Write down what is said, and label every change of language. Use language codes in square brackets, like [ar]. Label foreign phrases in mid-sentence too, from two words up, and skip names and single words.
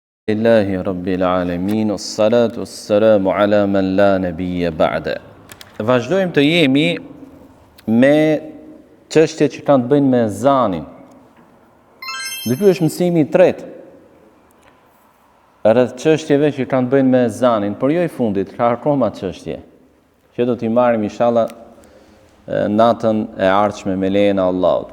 [ar] لله رب العالمين الصلاة والسلام على من لا نبي بعده. [sq] Vazhdojmë të jemi me çështjet që kanë të bëjnë me ezanin. Dhe ky është mësimi i tretë rreth çështjeve që kanë të bëjnë me ezanin, por jo i fundit, ka akoma çështje që do t'i marrim inshallah natën e ardhshme me lejen e Allahut.